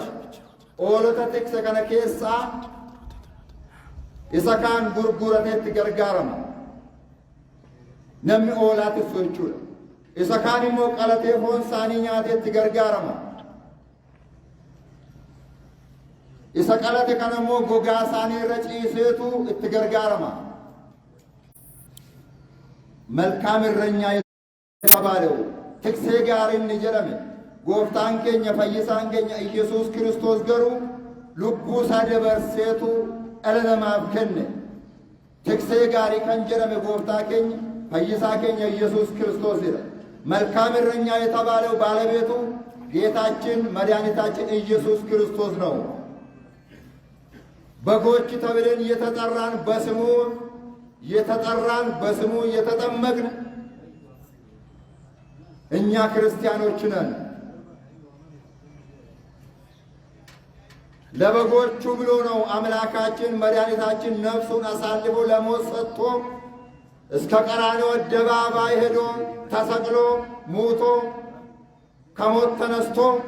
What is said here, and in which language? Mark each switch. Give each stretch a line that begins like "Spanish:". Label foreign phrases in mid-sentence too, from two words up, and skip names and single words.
Oromo: Hoolota tikse kana keessaa isa kaan gurgurateetti gargaarama namni hoolaa tissu jechuudha. Isa kaan immoo qalatee foon isaanii nyaateetti gargaarama. isa qalate kana immoo gogaa isaanii irra ciiseetu itti gargaarama. መልካም እረኛ የተባለው tiksee gaariin ni jedhame gooftaan keenya fayyisaan keenya ኢየሱስ ክርስቶስ ገሩ lubbuu isaa dabarseetu dhala namaaf kenne. tiksee gaarii kan jedhame gooftaa keenya fayyisaa keenya ኢየሱስ ክርስቶስidha።
Amharic: መልካም እረኛ የተባለው ባለቤቱ ጌታችን መድኃኒታችን ኢየሱስ ክርስቶስ ነው። በጎች ተብለን የተጠራን በስሙ የተጠመቅን እኛ ክርስቲያኖች ነን። ለበጎቹ ብሎ ነው አምላካችን መድኃኒታችን ነፍሱን አሳልፎ ለሞት ሰጥቶ እስከ ቀራንዮ አደባባይ ሄዶ ተሰቅሎ ሙቶ ከሞት ተነስቶ